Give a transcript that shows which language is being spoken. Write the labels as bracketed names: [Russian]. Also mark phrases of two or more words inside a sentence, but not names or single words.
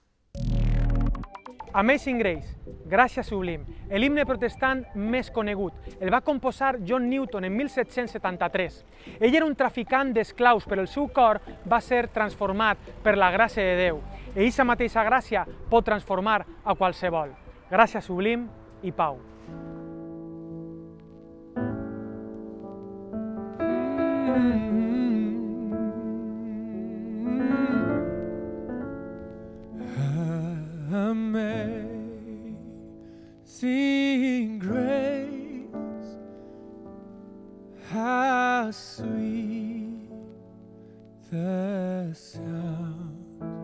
[Catalan] Amazing Grace, Gràcia Sublim, l'himne protestant més conegut. El va composar John Newton en 1773. Ell era un traficant d'esclaus, però el seu cor va ser transformat per la gràcia de Déu. I aquesta mateixa gràcia pot transformar a qualsevol. Gràcia Sublim i pau. [English] Amazing grace, how sweet the sound